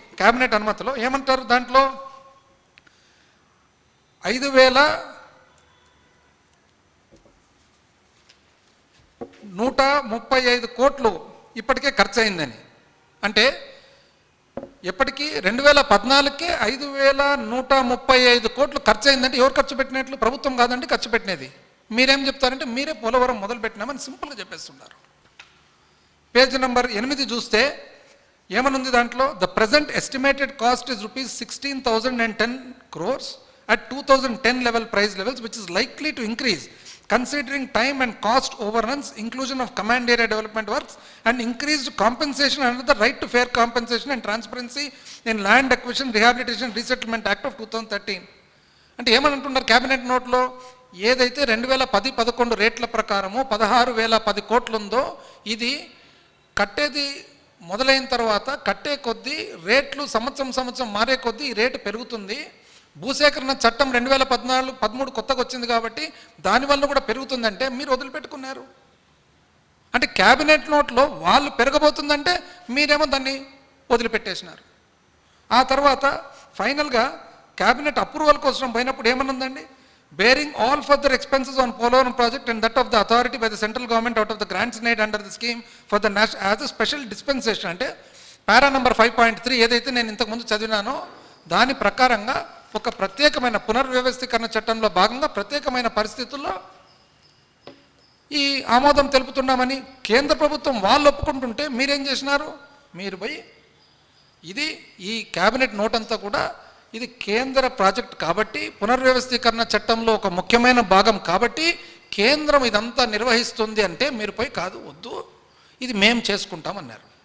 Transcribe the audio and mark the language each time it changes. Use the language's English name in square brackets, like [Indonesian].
[Telugu] Cabinet అనుమతిలో ఏమంటారు? దాంట్లో 5,135 కోట్లు ఇప్పటికే ఖర్చు అయిందని. అంటే ఎప్పటికీ 2014కే 5,135 కోట్లు ఖర్చు అయిందంటే ఎవరు ఖర్చు పెట్టినట్లు? ప్రభుత్వం కాదండి ఖర్చు పెట్టినది. మీరేం చెప్తారంటే మీరే పోలవరం మొదలు పెట్టినామని సింపుల్గా చెప్పేస్తున్నారు. పేజ్ నంబర్ 8 చూస్తే ఏమనుంది దాంట్లో? [English] The present estimated cost is ₹16,010 crores at 2010 level price levels, which is likely to increase considering time and cost overruns, inclusion of command area development works, and increased compensation under the right to fair compensation and transparency in land acquisition, rehabilitation, resettlement act of 2013. [Telugu] అంటే ఏమని అంటున్నారు cabinet నోట్లో? ఏదైతే 2010-11 రేట్ల ప్రకారము 16,010 కోట్లు ఉందో ఇది కట్టేది మొదలైన తర్వాత కట్టే కొద్దీ రేట్లు సంవత్సరం మారే కొద్దీ ఈ రేటు పెరుగుతుంది. భూసేకరణ చట్టం 2014-13 కొత్తగా వచ్చింది కాబట్టి దానివల్ల కూడా పెరుగుతుందంటే మీరు వదిలిపెట్టుకున్నారు. అంటే క్యాబినెట్ నోట్లో వాళ్ళు పెరగబోతుందంటే మీరేమో దాన్ని వదిలిపెట్టేసినారు. ఆ తర్వాత ఫైనల్గా క్యాబినెట్ అప్రూవల్ కోసం పోయినప్పుడు ఏమనుందండి? [English] bearing all further expenses on Polavaram project and that of the authority by the central government out of the grants made under the scheme for the national as a special dispensation. [Telugu] అంటే పారా number 5.3 ఏదైతే నేను ఇంతకుముందు చదివినానో దాని ప్రకారంగా ఒక ప్రత్యేకమైన పునర్వ్యవస్థీకరణ చట్టంలో భాగంగా ప్రత్యేకమైన పరిస్థితుల్లో ఈ ఆమోదం తెలుపుతున్నామని కేంద్ర ప్రభుత్వం వాళ్ళు ఒప్పుకుంటుంటే మీరేం చేసినారు? మీరు పోయి ఇది ఈ క్యాబినెట్ నోట్ అంతా కూడా ఇది కేంద్ర ప్రాజెక్ట్ కాబట్టి పునర్వ్యవస్థీకరణ చట్టంలో ఒక ముఖ్యమైన భాగం కాబట్టి కేంద్రం ఇదంతా నిర్వహిస్తుంది అంటే మీరు పోయి కాదు వద్దు ఇది మేము చేసుకుంటామన్నారు.